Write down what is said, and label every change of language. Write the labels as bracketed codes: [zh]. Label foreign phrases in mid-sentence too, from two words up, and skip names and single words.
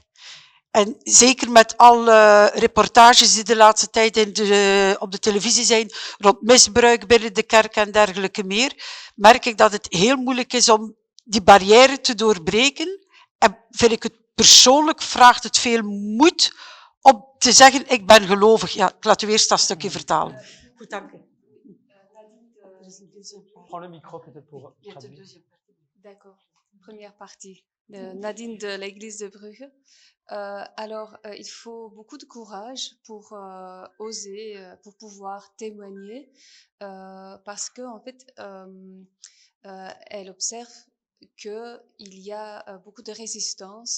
[nl] En zeker met alle reportages die de laatste tijd op de televisie zijn rond misbruik binnen de kerk en dergelijke meer, merk ik dat het heel moeilijk is om die barrière te doorbreken. En vind ik het persoonlijk vraagt het veel moed om te zeggen, ik ben gelovig. Ja, ik laat u eerst dat stukje vertalen. Goed, dank u. [fr] Prends le micro peut-être pour traduire. D'accord. Première partie. Nadine de l'église de Brugge. Il faut beaucoup de courage pour oser, pour pouvoir témoigner, parce que en fait, elle observe qu'il y a beaucoup de résistance.